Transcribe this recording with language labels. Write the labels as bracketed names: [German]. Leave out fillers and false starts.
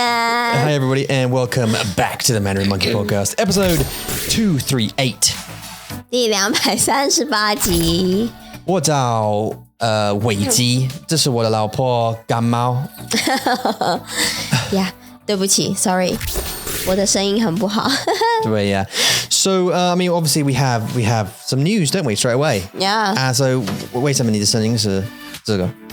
[English] Hi everybody and welcome back to the Mandarin Monkey Podcast, episode 238. [Chinese] 第238集。我找危机，这是我的老婆感冒。呀，对不起 ，sorry， 我的声音很不好。对呀 [English] ，So I mean obviously we have some news, don't we? Straight away. Yeah. [Chinese] So 为什么你的声音是这个？